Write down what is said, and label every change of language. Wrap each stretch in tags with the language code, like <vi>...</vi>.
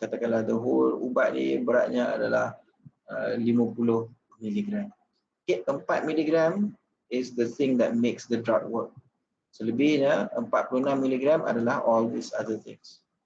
<ms>Katakanlah</ms> <en>the whole</en> <ms>ubat ni beratnya adalah 50 mg.</ms> <en>Okay, 4 mg is the thing that makes the drug work.</en> <ms>Selebihnya 46 mg adalah</ms> <en>all these other things.</en>